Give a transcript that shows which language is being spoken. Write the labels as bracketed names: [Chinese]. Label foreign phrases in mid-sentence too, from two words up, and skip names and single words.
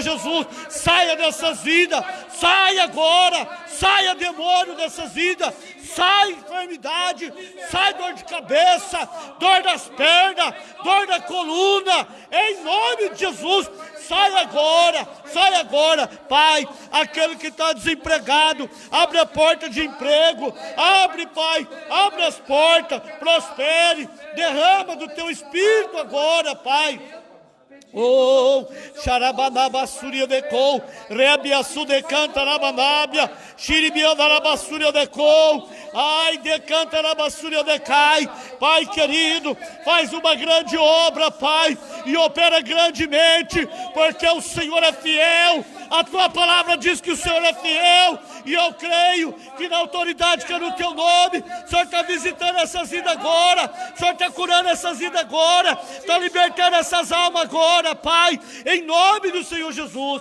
[Portuguese] Jesus, saia dessas vidas, saia agora, saia demônio dessas vidas, sai enfermidade, sai dor de cabeça, dor das pernas, dor da coluna, em nome de Jesus, sai agora, Pai, aquele que está desempregado, abre a porta de emprego, abre, Pai, abre as portas, prospere, derrama do teu Espírito agora, Pai. Oh, xarabanaba suria decou, reabiaçu decanta rabanabia, xiribia darabassuria decou, ai decanta rabassuria decai. Pai querido, faz uma grande obra, Pai, e opera grandemente, porque o Senhor é fiel. A tua palavra diz que o Senhor é fiel, e eu creio que na autoridade que é no teu nome, o Senhor está visitando essas vidas agora, o Senhor está curando essas vidas agora, está libertando essas almas agora, Pai, em nome do Senhor Jesus.